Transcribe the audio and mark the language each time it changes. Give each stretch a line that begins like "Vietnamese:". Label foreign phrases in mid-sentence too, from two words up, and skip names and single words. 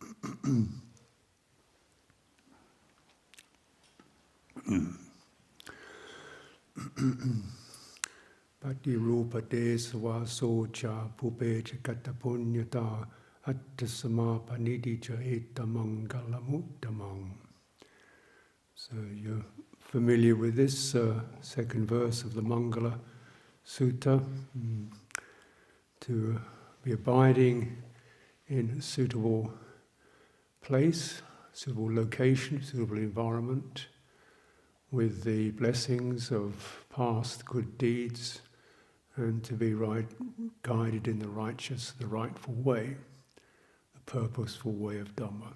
Pali: Pati rupa desva socha pupecha katapunyata attasama panidi cha etamangalamuttamang.
English: So you're familiar with this second verse of the Mangala Sutta, to be abiding in a suitable place, suitable location, suitable environment, with the blessings of past good deeds, and to be guided in the righteous, the rightful way, the purposeful way of Dhamma.